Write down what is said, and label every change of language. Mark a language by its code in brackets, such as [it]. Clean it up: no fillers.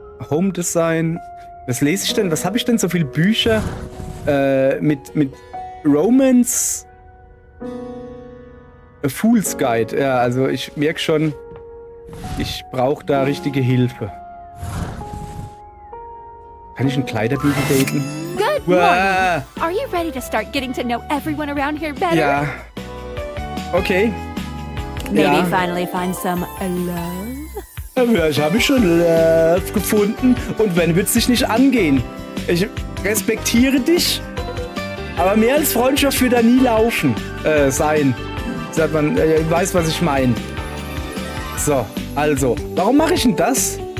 [de] Home Design. Was lese ich denn? Was habe ich denn? So viele Bücher mit Romance. A Fool's Guide. Ja, also ich merke schon, ich brauche da richtige Hilfe. Kann ich einen Kleiderbügel daten? [en] Good morning. Are you ready to start getting to know everyone around here better? [de] Ja. Okay. [en] Maybe finally find some love? [de] Vielleicht habe ich schon Love gefunden und wenn, wird es dich nicht angehen. Ich respektiere dich, aber mehr als Freundschaft wird da nie sein. Sagt man, ich weiß, was ich meine. So, also, warum mache ich denn das?